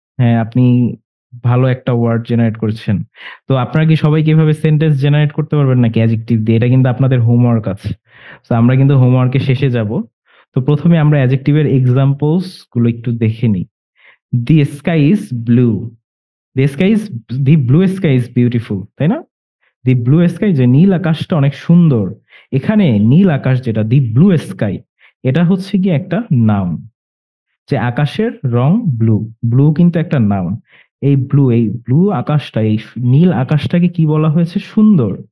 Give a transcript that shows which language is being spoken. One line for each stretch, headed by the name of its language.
Bangla: হ্যাঁ, আপনি ভালো একটা ওয়ার্ড জেনারেট করেছেন। তো আপনারা কি সবাইকে এভাবে সেন্টেন্স জেনারেট করতে পারবেন নাকি অ্যাডজেক্টিভ দিয়ে? এটা কিন্তু আপনাদের হোমওয়ার্ক আছে। সো আমরা কিন্তু হোমওয়ার্কের শেষে যাব। তো ১ম এ আমরা অ্যাডজেক্টিভ এর এক্সাম্পলস গুলো একটু দেখে নিই।
English: The sky is blue. The sky is the blue sky is beautiful.
Bangla: তাই না?
English: The blue sky,
Bangla: যে নীল আকাশটা অনেক সুন্দর। এখানে নীল আকাশ যেটা the blue sky, এটা হচ্ছে গিয়ে একটা নাউন। যে আকাশের রং ব্লু, ব্লু কিন্তু একটা নাউন। এই ব্লু আকাশটা, এই নীল আকাশটাকে কি বলা হয়েছে? সুন্দর।